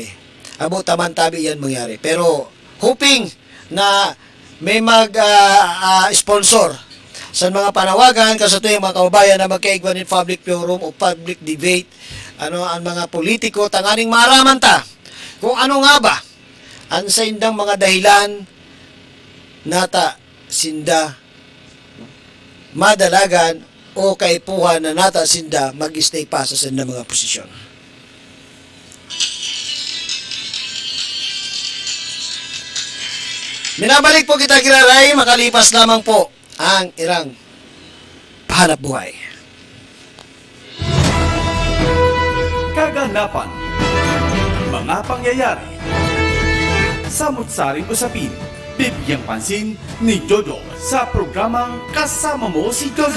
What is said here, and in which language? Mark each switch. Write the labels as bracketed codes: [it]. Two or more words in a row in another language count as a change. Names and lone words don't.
[bik] Abo taman tabi yan mangyari. Pero hoping na may sponsor sa mga panawagan kasi ito yung mga kababayan na magkaigwan in [en] public forum [bik] o [en] public debate, [bik] ang mga politiko tanganing maraman ta kung ano nga ba ang sa indang mga dahilan nata sinda madalagan o kaipuhan na nata sinda mag-stay pa sa sinda mga posisyon. Minabalik po kita kiraray, [tl] makalipas lamang po ang irang pahanap buhay. Kaganapan, mga pangyayari, samut-saring usapin, bibigyang pansin ni Jojo sa programang Kasama Mo si Jojo.